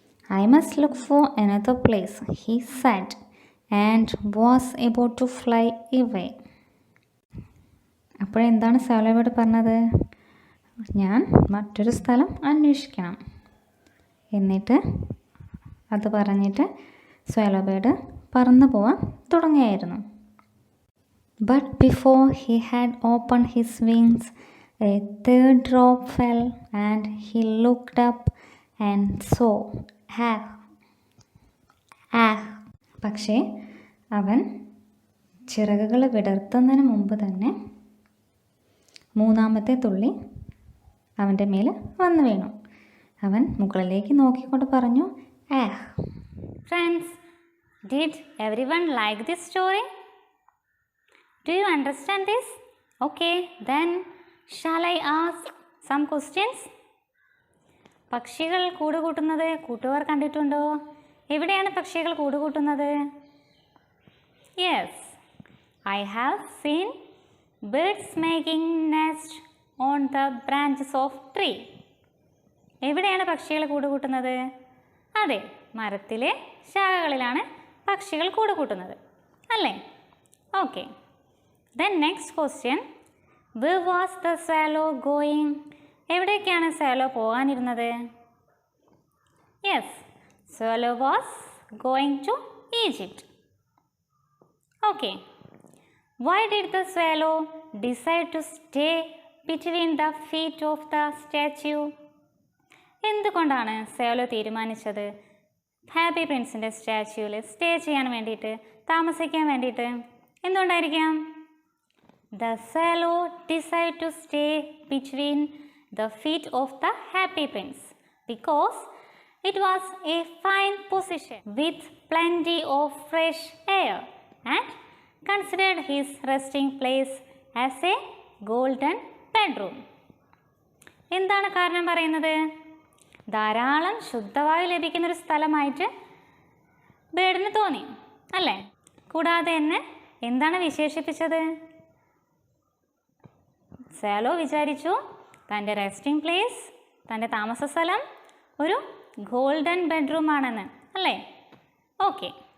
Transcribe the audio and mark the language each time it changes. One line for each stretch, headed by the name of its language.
English: "I must look for another place," he said, and was about to fly away.
Malayalam: അപ്പോഴെന്താണ് swallow bird പറഞ്ഞത്? ഞാൻ മറ്റൊരു സ്ഥലം അന്വേഷിക്കണം. എന്നിട്ട് അത് പറഞ്ഞിട്ട് swallow bird പറന്നു പോവാൻ തുടങ്ങിയായിരുന്നു.
English: But before he had opened his wings, a third drop fell, and he looked up and saw, "Ah, ah."
Malayalam: പക്ഷേ അവൻ ചിറകുകൾ വിടർത്തുന്നതിന് മുമ്പ് തന്നെ മൂന്നാമത്തെ തുള്ളി അവൻ്റെ മേൽ വന്നു വീണു. അവൻ മുകളിലേക്ക് നോക്കിക്കൊണ്ട് പറഞ്ഞു, "Ah."
English: Friends, did everyone like this story? Do you understand this? Okay, then shall I ask some questions?
Malayalam: പക്ഷികൾ കൂടുകൂട്ടുന്നത് കൂട്ടുകാർ കണ്ടിട്ടുണ്ടോ? എവിടെയാണ് പക്ഷികൾ കൂടുകൂട്ടുന്നത്?
English: Yes, I have seen birds making nest on the branches of tree.
Malayalam: എവിടെയാണ് പക്ഷികൾ കൂടുകൂട്ടുന്നത്? അതെ, മരത്തിലെ ശാഖകളിലാണ് പക്ഷികൾ കൂടുകൂട്ടുന്നത്, അല്ലേ? Okay.
English: Then next question, where was the swallow going?
Malayalam: എവിടേക്കാണ് swallow പോകാനിരുന്നത്?
English: Yes, swallow was going to Egypt. Okay. Why did the swallow decide to stay between the feet of the statue?
Malayalam: എന്തുകൊണ്ടാണ് swallow തീരുമാനിച്ചത് happy പ്രിൻസിൻ്റെ സ്റ്റാച്യൂവിൽ stay ചെയ്യാൻ വേണ്ടിയിട്ട്, താമസിക്കാൻ വേണ്ടിയിട്ട്? എന്തുകൊണ്ടായിരിക്കാം?
English: The swallow decided to stay between the feet of the happy prince because it was a fine position with plenty of fresh air and considered his resting place as a golden bedroom.
Malayalam: എന്താണ് കാരണം പറയുന്നത്? ധാരാളം ശുദ്ധവായു ലഭിക്കുന്നൊരു സ്ഥലമായിട്ട് ബേർഡിന് തോന്നി അല്ലേ? കൂടാതെ തന്നെ എന്താണ് വിശേഷിപ്പിച്ചത്? സാലോ വിചാരിച്ചു തൻ്റെ റെസ്റ്റിംഗ് പ്ലേസ്, തൻ്റെ താമസ സ്ഥലം ഒരു ഗോൾഡൻ ബെഡ്റൂം ആണെന്ന് അല്ലേ? ഓക്കെ.